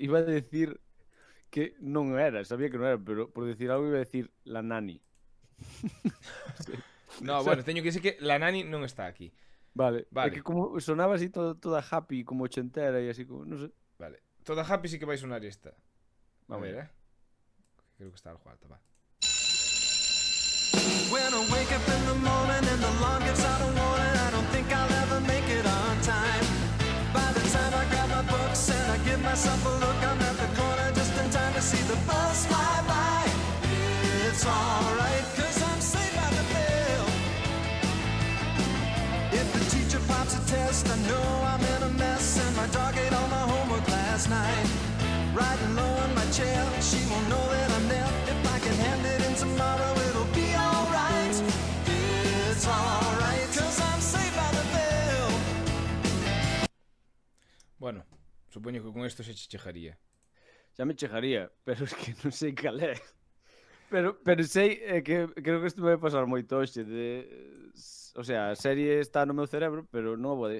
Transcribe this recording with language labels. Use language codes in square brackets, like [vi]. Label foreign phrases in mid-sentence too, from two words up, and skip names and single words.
[gl] Iba a decir que non era, sabía que non era, pero por decir algo iba a decir la nani. No, bueno, teño que dicir que la nani non está aquí. Vale. Vale. É que como sonaba así toda happy, como ochentera e así como, non sei. Vale. Toda happy sí que vai sonar esta. A Vamos ver, creo que está algo alta, va. [en] When I wake up in the morning and the alarm gives out a warning, I don't think I'll ever make it on time. By the time I grab my books and I give myself a look, I'm at the corner just in time to see the bus fly by. It's alright, cause I'm saved by the bell. If the teacher pops a test, I know I'm in a mess, and my dog ate all my homework last night. Riding low in my chair, she won't know that I'm there. If I can hand it in tomorrow, it'll be alright. It's alright, cause I'm saved by the bell. [gl] Bueno, supoño que con isto se chegaría. Xa me chegaría, pero es que non sei cal é. Pero sei que creo que isto me vai pasar moito hoxe [es] o sea, [gl] a serie está no meu cerebro, pero non vou de...